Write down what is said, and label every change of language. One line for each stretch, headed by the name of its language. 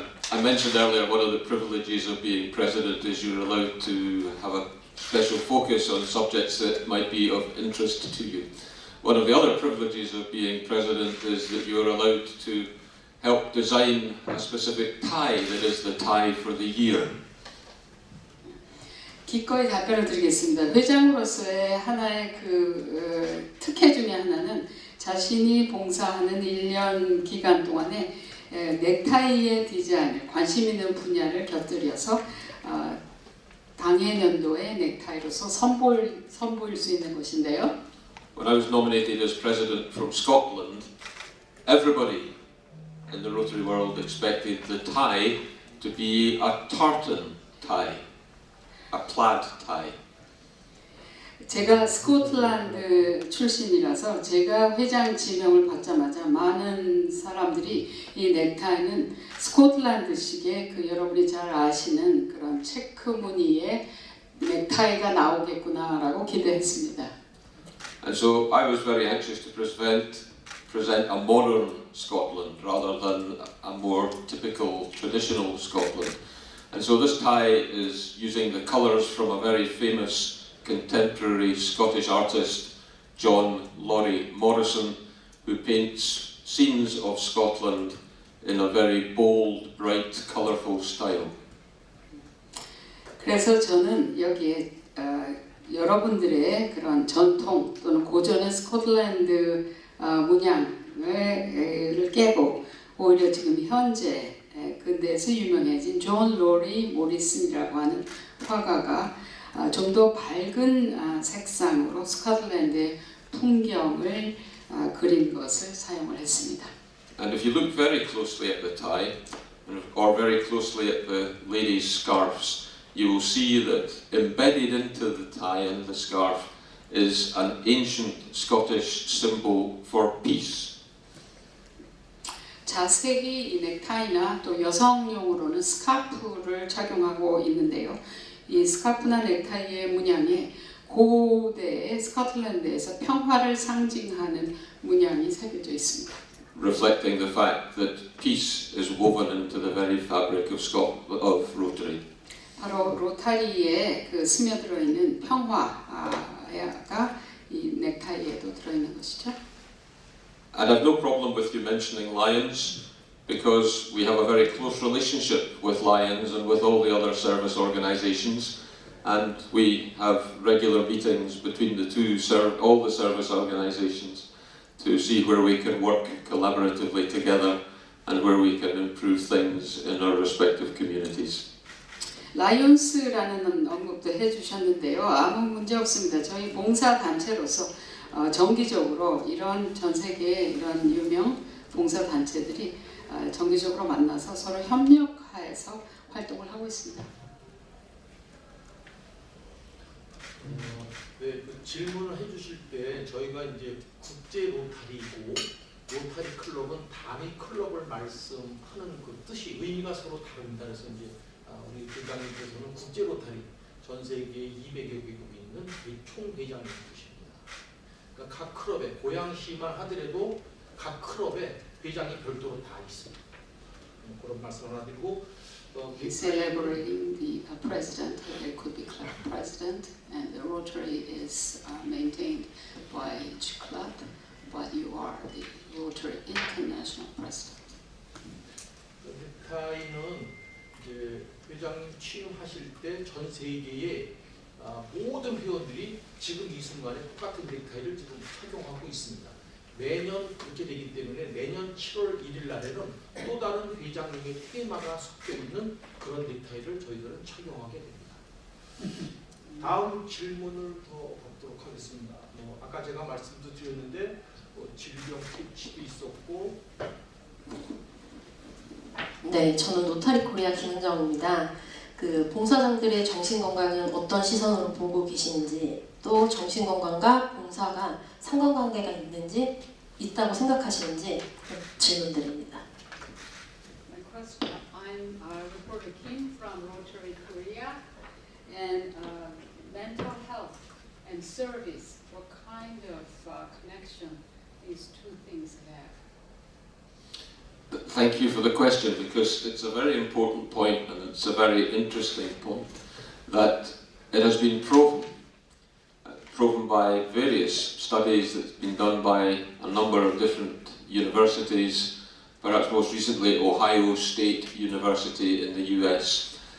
English: I mentioned earlier one of the privileges of being president is you're allowed to have a special focus on subjects that might be of interest to you. One of the other privileges of being president is that you're allowed to help design a specific tie that is the tie for the year.
Korean: 기꺼이 답변을 드리겠습니다. 회장으로서의 하나의 특혜 중에 하나는 자신이 봉사하는 1년 기간 동안에 넥타이의 디자인을 관심 있는 분야를 곁들여서 당해년도의 넥타이로서 선보일 수 있는 것인데요.
English: When I was nominated as president from Scotland, everybody in the Rotary world expected the tie to be a tartan tie, a plaid tie.
Korean: 제가 스코틀랜드 출신이라서 제가 회장 지명을 받자마자 많은 사람들이 이 넥타이는 스코틀랜드식의 그 여러분이 잘 아시는 그런 체크 무늬의 넥타이가 나오겠구나라고 기대했습니다.
English: And so I was very anxious to present a modern Scotland rather than a more typical traditional Scotland. And so this tie is using the colours from a very famous contemporary Scottish artist, John Laurie Morrison, who paints scenes of Scotland in a very bold, bright, colourful style.
Korean: 그래서 저는 여기에 여러분들의 그런 전통 또는 고전의 스코틀랜드 문양을 깨고 오히려 지금 현재 근대에서 유명해진 존 로리 모리슨이라고 하는 화가가 좀 더 밝은 색상으로 스코틀랜드의 풍경을 그린 것을 사용을 했습니다.
English: And if you look very closely at the tie, or very closely at the ladies' scarves, you will see that embedded into the tie and the scarf is an ancient Scottish symbol for peace.
Korean: 자세히 이 넥타이나 또 여성용으로는 스카프를 착용하고 있는데요. 이 스카프나 넥타이의 문양에 고대의 스코틀랜드에서 평화를 상징하는 문양이 새겨져 있습니다.
English: Reflecting the fact that peace is woven into the very fabric of Rotary.
Korean: 바로 로타리에 그 스며들어 있는 평화가 이 넥타이에도 들어 있는 것이죠.
English: And I've no problem with you mentioning Lions, because we have a very close relationship with Lions and with all the other service organisations, and we have regular meetings between the two, all the service organisations, to see where we can work collaboratively together and where we can improve things in our respective communities.
Korean: 라이온스라는 언급도 해주셨는데요. 아무 문제 없습니다. 저희 봉사 단체로서 정기적으로 이런 전 세계의 이런 유명 봉사 단체들이 정기적으로 만나서 서로 협력하여서 활동을 하고 있습니다. 네, 그 질문을 해주실 때 저희가 이제 국제 로타리고 로타리 클럽은 단위 클럽을 말씀하는 그 뜻이 의미가 서로 다릅니다. 그래서 이제 우리 대장님께서는 국제 로타리 전 세계 200여 개국이 있는 총 대장인 것입니다. 그러니까 각 클럽에 고양시만 하더라도 각 클럽에 회장이 별도로 다 있습니다. 그런 말씀 하나 드리고
English: Celebrating the president, there could be club president, and the Rotary is maintained by each club, but you are the Rotary International President.
Korean: 넥타이는 이제 회장님 취임하실 때 전 세계의 모든 회원들이 지금 이 순간에 똑같은 넥타이를 지금 착용하고 있습니다. 매년 그렇게 되기 때문에 내년 7월 1일 날에는 또 다른 회장님의 테마가 섞여 있는 그런 넥타이를 저희들은 착용하게 됩니다. 다음 질문을 더 받도록 하겠습니다. 아까 제가 말씀도 드렸는데 질병 퇴치도 있었고. 네, 저는 로타리 코리아 김은정입니다. 그 봉사장들의 정신 건강은 어떤 시선으로 보고 계시는지, 또 정신 건강과 봉사가 상관관계가 있는지 있다고 생각하시는지 질문드립니다.
English: My question, I'm reporter Kim from Rotary Korea, and mental health and service, what kind of connection these two things have? Thank you for the question, because it's a very important point and it's a very interesting point that it has been proven by various studies that's been done by a number of different universities, perhaps most recently Ohio State University in the US.